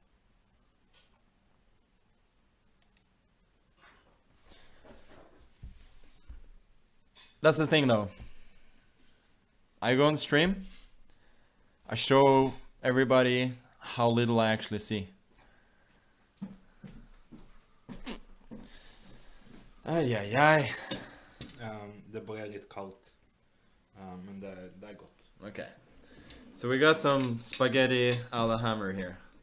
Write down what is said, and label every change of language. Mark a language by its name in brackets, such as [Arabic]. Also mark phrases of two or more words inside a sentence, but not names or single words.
[English] That's the thing though. I go on stream. I show everybody how little I actually see. Ai, ai, ai. [Norwegian] Det ble litt kaldt. Men det er godt. [English] Okay. So we got some spaghetti a la hammer here.